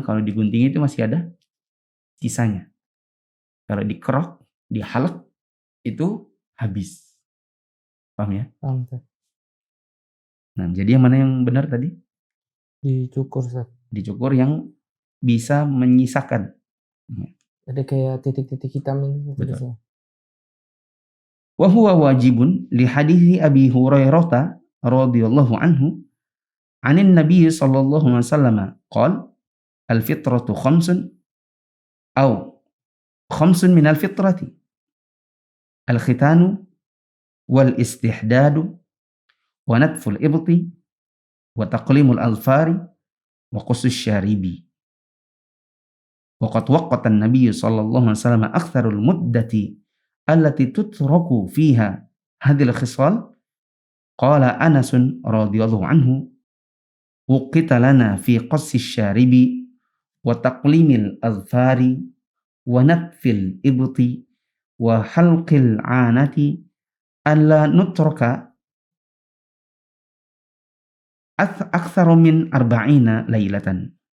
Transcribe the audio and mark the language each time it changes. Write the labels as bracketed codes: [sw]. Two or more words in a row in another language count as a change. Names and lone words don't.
[id] Kalau digunting itu masih ada sisanya. Kalau dikerok, dihalak, itu habis. Paham ya? Paham. Nah, jadi yang mana yang benar tadi? Dicukur, Ustaz. Dicukur yang bisa menyisakan. Ada kayak titik-titik hitam ini. Betul. [ar] وهو واجب لحديث أبي هريرة رضي الله عنه عن النبي صلى الله عليه وسلم قال الفطرة خمس أو خمس من الفطرة الختان والاستحداد ونتف الإبط وتقليم الأظفار وقص الشارب. وقد وقت النبي صلى الله عليه وسلم أكثر المدة التي تترك فيها هذه الخصال. قال أنس رضي الله عنه وقت لنا في قص الشارب وتقليم الأظفار ونتف الإبط وحلق العانة ألا نترك أكثر من 40 ليلة.